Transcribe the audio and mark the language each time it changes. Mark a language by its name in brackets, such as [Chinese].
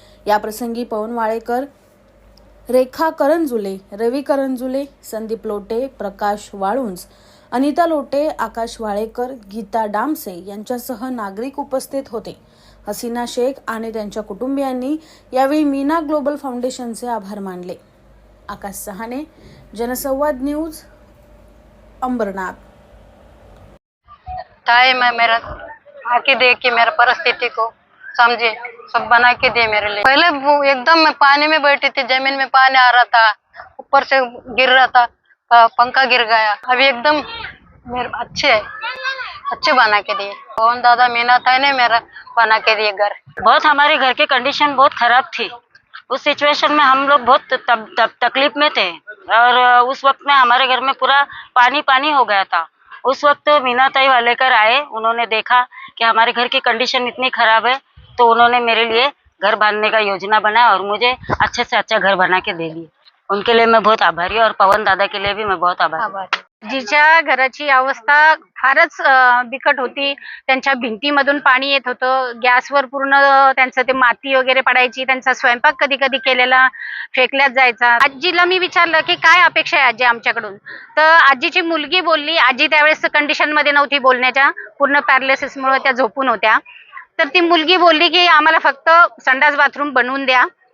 [Marathi] या प्रसंगी पवन वाळेकर, रेखा करंजुले, रवी करंजुले, संदीप लोटे, प्रकाश वाळुंज, अनिता लोटे, आकाश वाळेकर, गीता डामसे यांच्यासह नागरिक उपस्थित होते। हसीना शेख आणि त्यांच्या कुटुंबियांनी यावेळी मीना ग्लोबल फाउंडेशनचे आभार मानले। आकाश सहाने, जनसंवाद न्यूज, अंबरनाथ। [Hindi] ताई, मैं मेरा आके देख के मेरा परिस्थिति को समझे, सब बना के दे मेरे लिए। पहले वो एकदम मैं पानी में बैठी थी, जमीन में पानी आ रहा था, ऊपर से गिर रहा था, पंखा गिर गया। अभी एकदम मेरे अच्छे बना के दिए। कौन दादा मीना था ने मेरा बना के दिए घर। बहुत हमारे घर की कंडीशन बहुत खराब थी। उस सिचुएशन में हम लोग बहुत तकलीफ में थे और उस वक्त में हमारे घर में पूरा पानी पानी हो गया था। उस वक्त मीना ताई वालेकर आए, उन्होंने देखा कि हमारे घर की कंडीशन इतनी खराब है, तो उन्होंने मेरे लिए घर बांधने का योजना बनाया और मुझे अच्छे से अच्छा घर बना के दे दिए। उनके लिए मैं बहुत आभारी हूँ और पवन दादा के लिए भी मैं बहुत आभारी। [Marathi] जिच्या घराची अवस्था फारच बिकट होती, त्यांच्या भिंतीमधून पाणी येत होतं, गॅसवर पूर्ण त्यांचं ते माती वगैरे पडायची, त्यांचा स्वयंपाक कधी कधी केलेला फेकल्यात जायचा। आजीला मी विचारलं की काय अपेक्षा आहे आजी आमच्याकडून, तर आजीची मुलगी बोलली, आजी त्यावेळेस कंडिशन मध्ये नव्हती बोलण्याच्या, पूर्ण पॅरालिसिसमुळे त्या झोपून होत्या, तर ती मुलगी बोलली की आम्हाला फक्त संडास बाथरूम बनवून द्या।